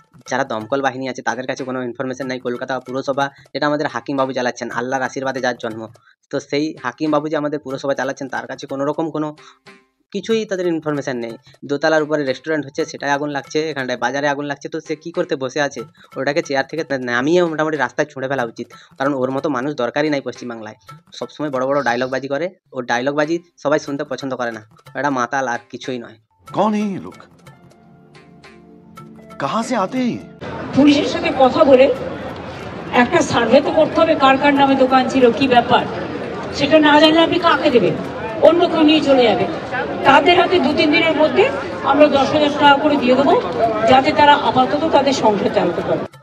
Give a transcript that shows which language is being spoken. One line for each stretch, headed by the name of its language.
Bangla: যারা দমকল বাহিনী আছে তাদের কাছে কোনো ইনফরমেশন নাই। কলকাতা পুরসভা, যেটা আমাদের হাকিমবাবু চালাচ্ছেন, আল্লাহর আশীর্বাদে যার জন্ম, তো সেই হাকিমবাবু যে আমাদের পুরসভা চালাচ্ছেন, তার কাছে কোনো রকম কোনো কিছুই তাদের ইনফরমেশন নেই। দোতলার উপরে রেস্টুরেন্ট হচ্ছে, সেটাই আগুন লাগছে, এখানটায় বাজারে আগুন লাগছে। তো সে কী করতে বসে আছে? ওটাকে চেয়ার থেকে নামিয়ে মোটামুটি রাস্তায় ছুঁড়ে ফেলা উচিত, কারণ ওর মতো মানুষ দরকারই নাই পশ্চিমবাংলায়। সবসময় বড় বড় ডায়লগবাজি করে, ওর ডায়লগবাজি সবাই শুনতে পছন্দ করে না। এটা মাতাল আর কিছুই নয়।
Hindi: कौन है ये लोग, कहाँ से आते हैं?
Bangla: পুলিশের সাথে কথা বলে একটা সার্ভে তো করতে হবে, কার কার নামে দোকান ছিল, কি ব্যাপার, সেটা না জানলে আপনি কাকে দেবেন? অন্য কেউ নিয়ে চলে যাবে। তাদের হাতে 2-3 দিনের মধ্যে আমরা 10,000 টাকা করে দিয়ে দেবো, যাতে তারা আপাতত তাদের সংসার চালাতে পারে।